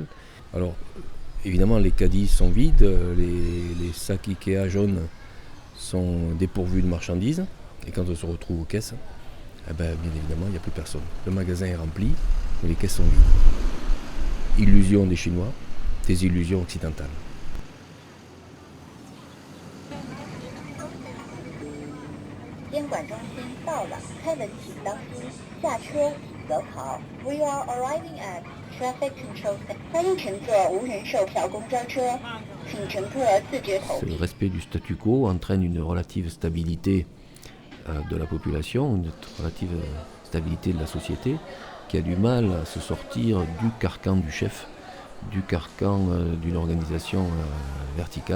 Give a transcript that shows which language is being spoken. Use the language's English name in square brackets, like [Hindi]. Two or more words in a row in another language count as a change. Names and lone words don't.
[French] Alors, évidemment, les caddies sont vides, les sacs Ikea jaunes sont dépourvus de marchandises. Et quand on se retrouve aux caisses, bien évidemment, il n'y a plus personne. Le magasin est rempli, mais les caisses sont vides. Illusion des Chinois, des illusions occidentales. [Chinese] 监管中心到了，开门请当心，下车请走好。 [English] We are arriving at traffic control center. [Chinese] 欢迎乘坐无人售票公交车，请乘客自觉投币。 [French] Le respect du statu quo entraîne une relative stabilité de la population, une relative stabilité de la société, qui a du mal à se sortir du carcan du chef, du carcan d'une organisation verticale.